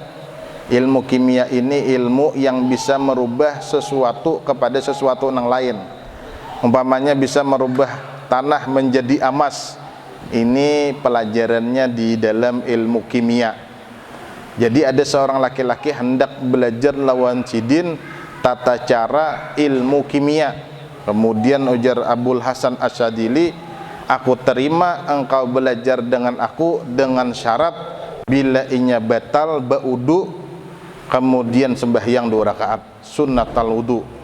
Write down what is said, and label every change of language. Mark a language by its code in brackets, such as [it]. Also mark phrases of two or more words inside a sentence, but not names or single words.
[id] Ilmu kimia ini ilmu yang bisa merubah sesuatu kepada sesuatu yang lain. Umpamanya bisa merubah tanah menjadi emas. Ini pelajarannya di dalam ilmu kimia. [bjn] Jadi ada seorang laki-laki hendak belajar lawan sidin tata cara ilmu kimia. Kemudian ujar Abul Hasan Asyadili, aku terima engkau belajar dengan aku dengan syarat bila inya batal baudu, kemudian sembahyang 2 rakaat [ar] سنة الوضوء.